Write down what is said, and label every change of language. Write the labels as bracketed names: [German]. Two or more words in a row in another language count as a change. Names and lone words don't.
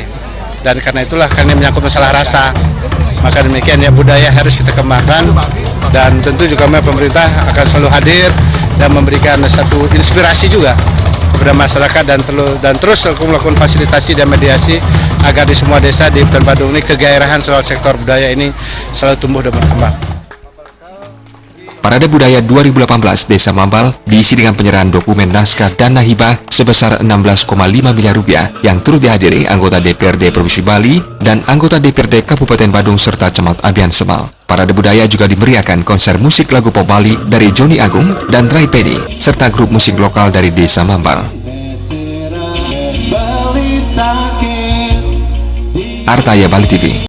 [Indonesian] Dan karena itulah, karena menyangkut masalah rasa, maka demikian ya, budaya harus kita kembangkan, dan tentu juga pemerintah akan selalu hadir dan memberikan satu inspirasi juga kepada masyarakat, dan terus melakukan fasilitasi dan mediasi agar di semua desa di Hutan Badung ini kegairahan soal sektor budaya ini selalu tumbuh dan berkembang. Parade Budaya 2018 Desa Mambal diisi dengan penyerahan dokumen naskah dana hibah sebesar 16,5 miliar rupiah yang turut dihadiri anggota DPRD Provinsi Bali dan anggota DPRD Kabupaten Badung serta Camat Abian Semal. Parade Budaya juga dimeriahkan konser musik lagu pop Bali dari Joni Agung dan Rai Pedi serta grup musik lokal dari Desa Mambal. Artaya Bali TV.